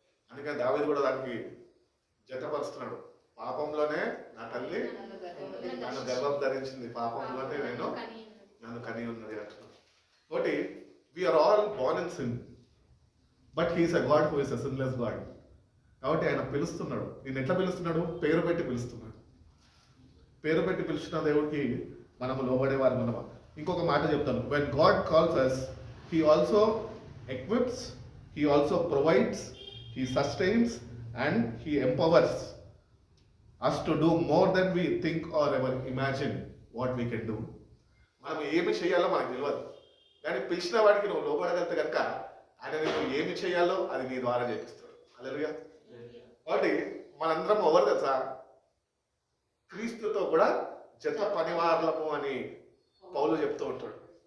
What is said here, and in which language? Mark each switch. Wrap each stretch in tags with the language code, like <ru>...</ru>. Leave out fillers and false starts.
<te>అందుకని దావీదు కూడా దానికి జతపరుస్తున్నాడు. పాపంలోనే నా తల్లి నన్ను గర్భం ధరించింది, పాపంలోనే నన్ను కని ఉన్నది అంటున్నాడు. కాబట్టి</te> <en>We are all born in sin, but he is a God who is a sinless God.</en> <te>కాబట్టి ఆయన పిలుస్తున్నాడు. నేను ఎట్లా పిలుస్తున్నాడు? పేరు పెట్టి పిలుస్తున్నాడు. పేరు పెట్టి పిలిచిన దేవుడికి మనము లోబడేవారు మనమా. ఇంకొక మాట చెప్తాను.</te> <en>when God calls us, he also equips, he also provides, he sustains and he empowers us to do more than we think or ever imagine what we can do.</en> <te>మనం ఏమి చేయాలో మనకు తెలియదు, కానీ పిలిచిన వాడికి నువ్వు లోబడగలిగితే కనుక ఆయన నువ్వు ఏమి చేయాలో అది నీ ద్వారా చేపిస్తాడు. హల్లెలూయా. కాబట్టి మనందరం ఎవరు తెలుసా? క్రీస్తుతో కూడా జత పనివారులము అని పౌలు చెప్తూ ఉంటాడు.</te>